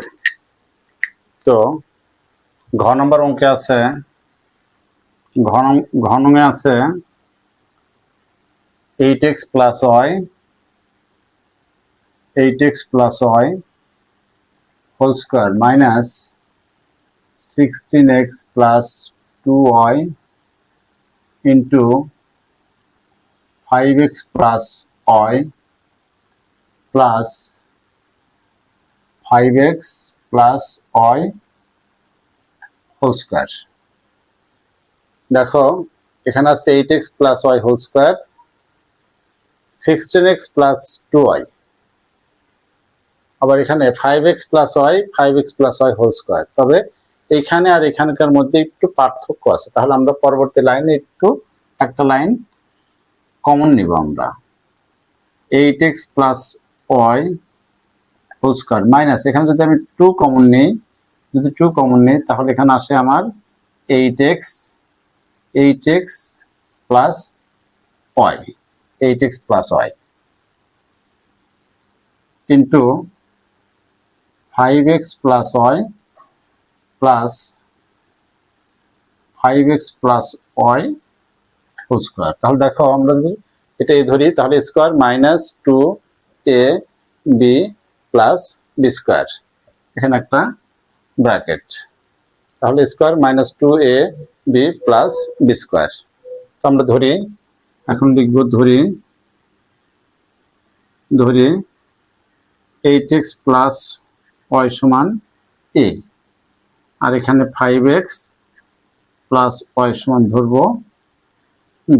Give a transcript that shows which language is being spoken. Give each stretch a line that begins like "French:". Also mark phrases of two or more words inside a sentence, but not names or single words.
Bangla: তো ঘ নম্বর অঙ্কে আছে ঘনঙে আছে 8x
English: plus y whole square minus 16x plus 2y into 5x plus y plus 5x plus y whole square।
Bangla: দেখো এখানে আছে
English: 8x plus y whole square, 16x plus 2y,
Bangla: আবার এখানে
English: 5x plus y, 5x plus y whole square।
Bangla: তবে এইখানে আর এখানকার মধ্যে একটু পার্থক্য আছে, তাহলে আমরা পরবর্তী লাইনে একটা লাইন কমন নিব। আমরা
English: 8x plus y whole square
Bangla: মাইনাস, এখানে যদি আমি 2 কমন নিই তাহলে এখানে আসে আমার
English: 8x plus y, 8x plus y into 5x plus y plus 5x plus y whole square।
Bangla: তাহলে দেখো আমরা যদি এটা ধরি তাহলে
English: square minus 2ab plus b square,
Bangla: এখানে একটা ব্র্যাকেট, তাহলে
English: square minus 2ab plus b square.
Bangla: তো আমরা ধরি, এখন লিখব ধরি
English: 8x plus y
Bangla: সমান a, আর এখানে
English: 5x plus y
Bangla: সমান ধরবো b।